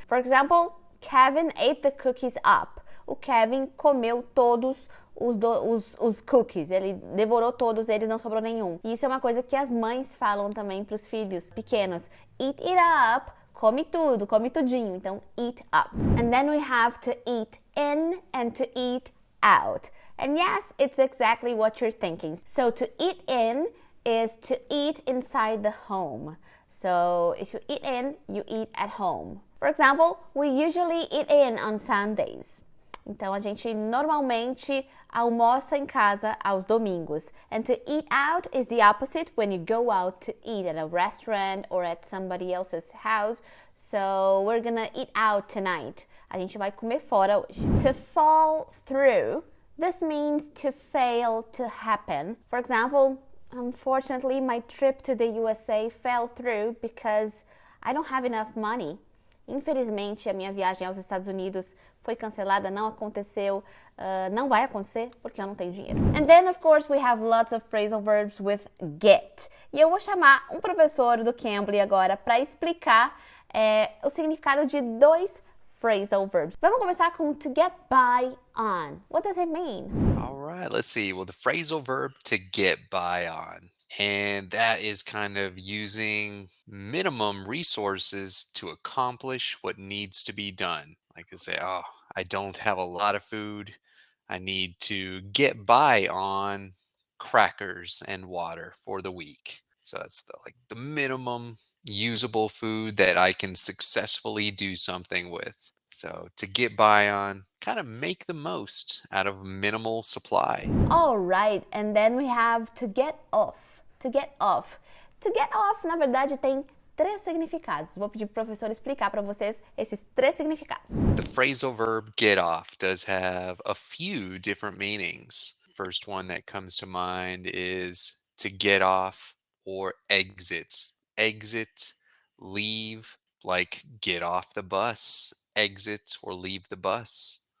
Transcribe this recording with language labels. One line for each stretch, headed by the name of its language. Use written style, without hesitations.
English: For example, Kevin ate the cookies up.
Portuguese: O Kevin comeu todos os cookies, ele devorou todos eles, não sobrou nenhum. E isso é uma coisa que as mães falam também para os filhos pequenos.
English: Eat it up,
Portuguese: come tudo, come tudinho. Então, eat up.
English: And then we have to eat in and to eat out. And yes, it's exactly what you're thinking. So to eat in is to eat inside the home. So if you eat in, you eat at home. For example, we usually eat in on Sundays.
Portuguese: Então, a gente normalmente almoça em casa aos domingos.
English: And to eat out is the opposite when you go out to eat at a restaurant or at somebody else's house. So, we're gonna eat out tonight.
Portuguese: A gente vai comer fora hoje.
English: To fall through, this means to fail to happen. For example, unfortunately, my trip to the USA fell through because I don't have enough money.
Portuguese: Infelizmente, a minha viagem aos Estados Unidos foi cancelada, não aconteceu, não vai acontecer porque eu não tenho dinheiro.
English: And then, of course, we have lots of phrasal verbs with get.
Portuguese: E eu vou chamar um professor do Cambly agora para explicar o significado de dois phrasal verbs. Vamos começar com
English: to get by on. What does it mean? All right, let's see. Well, the phrasal verb to get by on. And that is kind of using minimum resources to accomplish what needs to be done. Like to say, oh, I don't have a lot of food. I need to get by on crackers and water for the week. So that's the minimum usable food that I can successfully do something with. So to get by on, kind of make the most out of minimal supply. All right, and then we have to get off. To get off.
Portuguese: To get off, na verdade, tem três significados. Vou pedir para o professor explicar para vocês esses três significados.
English: The phrasal verb get off does have a few different meanings. First one that comes to mind is to get off or exit. Exit, leave, like get off the bus, exit or leave the bus.